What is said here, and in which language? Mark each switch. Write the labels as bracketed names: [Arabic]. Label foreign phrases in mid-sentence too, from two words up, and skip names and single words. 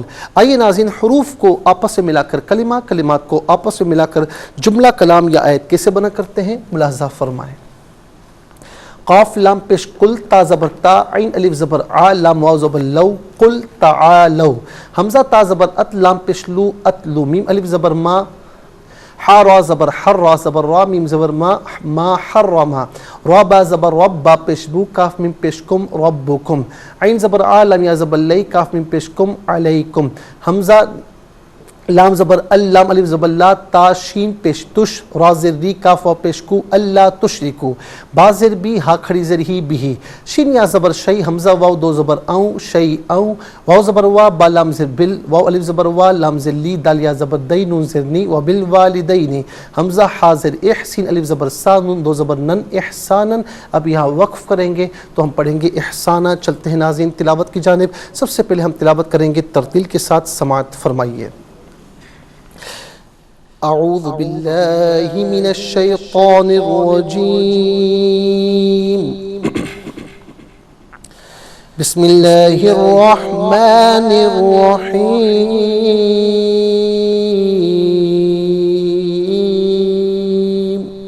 [Urdu] آئیے ناظرین حروف کو آپس میں ملا کر کلمہ، کلمات کو آپس میں ملا کر جملہ، کلام یا آیت کیسے بنا کرتے ہیں ملاحظہ فرمائیں. قاف لام پیش قل، تا زبر تا، عین الف زبر آ، لام واو زبر لو، [Arabic] قل تعالو. [Urdu] حمزہ تا زبر ات، لام پیش لو، اتلو. میم الف زبر ما، حا را زبر حر، را زبر را، میم زبر ما حرما. را با زبر رب، با پیش بو، کاف میم پیش کم، ربکم. عین زبر آ، لام یا زبر لی، کاف میم پیش کم، علیکم. حمزہ لام زبر اللام الف زبر لا، تا شین پیش تش، را زر ری، کاف واو پیش کو، [Arabic] اللہ تشرکو. [Urdu] با زر بی، ہا کھڑی زر ہی بھی. شین یا زبر شی، حمزہ واو 2 زبر اوں، شی اوں. واو زبر وا، با لام زر بل، واو الف زبر وا، لام زر لی، دال یا زبر دی، نون زر نی، [Arabic] و بالوالدین. [Urdu] حمزہ حا زر اح، سین الف زبر سا، نون 2 زبر نن، احسانن. اب یہاں وقف کریں گے تو ہم پڑھیں گے احسانہ. چلتے ہیں ناظرین تلاوت کی جانب. سب سے پہلے ہم تلاوت کریں گے ترتیل کے ساتھ، سماعت فرمائیے. [Arabic] اعوذ باللہ من الشیطان الرجیم. بسم اللہ الرحمن الرحیم.